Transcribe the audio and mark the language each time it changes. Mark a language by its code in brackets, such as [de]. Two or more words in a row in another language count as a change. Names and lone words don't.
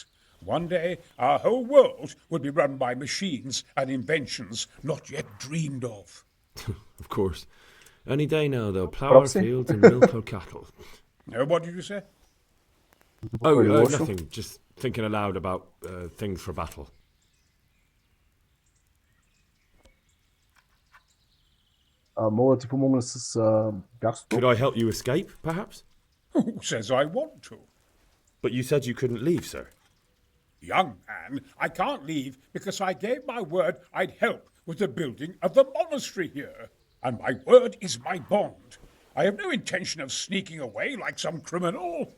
[en] One day, our whole world will be run by machines and inventions not yet dreamed of. Of course. Any day now, they'll plough our fields and milk our cattle. What did you say? Oh, nothing. Just thinking aloud about things for battle. [bg] Мога да ти помогна с бягството. [en] Could I help you escape, perhaps? Who says I want to? But you said you couldn't leave, sir. Young man, I can't leave because I gave my word I'd help with the building of the monastery here. And my word is my bond. I have no intention of sneaking away like some criminal.